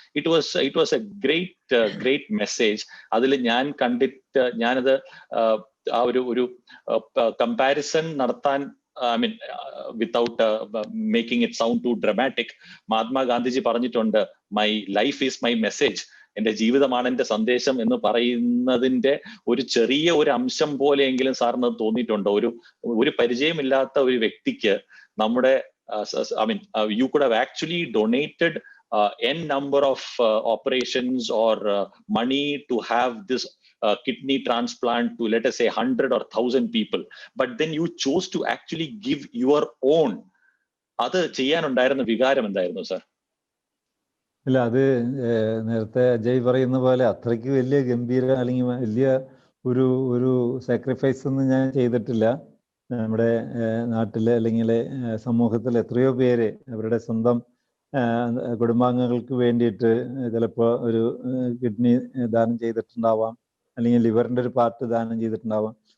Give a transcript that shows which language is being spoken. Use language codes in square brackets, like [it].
[en] It was a great message. [ml] അതിൽ ഞാനത് ആ ഒരു കമ്പാരിസൺ നടത്താൻ, [en] without making it sound too dramatic, [ml] Mahatma Gandhiji പറഞ്ഞിട്ടുണ്ട്, [en] my life is my message, [ml] എന്റെ ജീവിതമാണ് എന്റെ സന്ദേശം എന്ന് പറയുന്നതിന്റെ ഒരു ചെറിയ ഒരു അംശം പോലെയെങ്കിലും സാറിന് തോന്നിയിട്ടുണ്ടോ? ഒരു പരിചയമില്ലാത്ത ഒരു വ്യക്തിക്ക് നമ്മുടെ [en] you could have actually donated n number of operations or money to have this kidney transplant to, let us say, 100 or 1,000 people, but then you chose to actually give your own. [ml] അത് ചെയ്യാനുണ്ടായിരുന്ന വികാരം എന്തായിരുന്നു sir? ഇല്ല, അത് നേരത്തെ അജയ് പറയുന്ന പോലെ അത്രയ്ക്ക് വലിയ ഗംഭീര അല്ലെങ്കിൽ വലിയ ഒരു സാക്രിഫൈസ് ഒന്നും ഞാൻ ചെയ്തിട്ടില്ല. നമ്മുടെ നാട്ടിലെ അല്ലെങ്കിൽ സമൂഹത്തിൽ എത്രയോ പേര് അവരുടെ സ്വന്തം കുടുംബാംഗങ്ങൾക്ക് വേണ്ടിയിട്ട് ചിലപ്പോൾ ഒരു കിഡ്നി ദാനം ചെയ്തിട്ടുണ്ടാവാം, അല്ലെങ്കിൽ ലിവറിൻ്റെ ഒരു പാർട്ട് ദാനം ചെയ്തിട്ടുണ്ടാവാം.